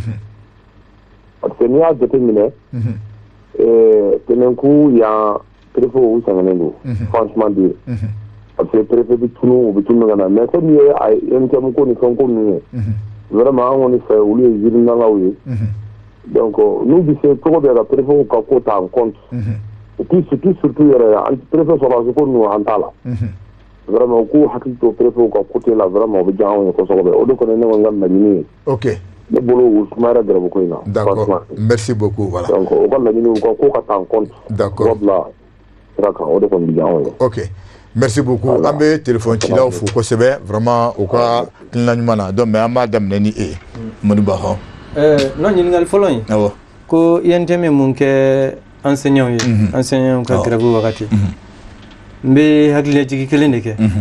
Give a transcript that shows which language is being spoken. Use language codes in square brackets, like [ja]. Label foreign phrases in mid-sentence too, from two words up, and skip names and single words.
[bm] Parce que n'i y'a jateminɛ Tɛnɛku yan préfet u sɛgɛnnen don [fr] franchement dire. [bm] Parce que préfet bɛ tunu u bɛ tunu ka na [fr] mais comme [bm] ye NTM ko ni fɛn ko ninnu ye vraiment an kɔni fɛ olu ye yirinalaw ye donc n'u bɛ se cogo bɛɛ ka préfet ka ko ta [fr] en compte et puis surtout [bm] yɛrɛ an préfet sɔrɔdasi ko ninnu an t'a la vraiment u k'u hakili to préfet ka côté la vraiment o bɛ diya anw ye kosɛbɛ o de kɔni ne kɔni ka laɲini ye. Ok. Ne bolo u sumayara gɛrɛbu ko in na. [fr] D'accord, merci beaucoup voilà. [bm] Donc o ka laɲini u ka ko ka ta [fr] en compte. [bm] D'accord. O de kɔni bɛ diya anw ye. [fr] Ok. Merci beaucoup. [bm] An bɛ téléphone cilaw fo kosɛbɛ vraiment u ka hakilina ɲuman na [fr] donc mais [bm] an b'a daminɛ ni e ye Modibo Ba. Non ɲininkali fɔlɔ in. Awɔ. Ko INTM ye mun kɛ enseignant ye enseignant ka grève wagati. N bɛ hakililajigi kelen de kɛ.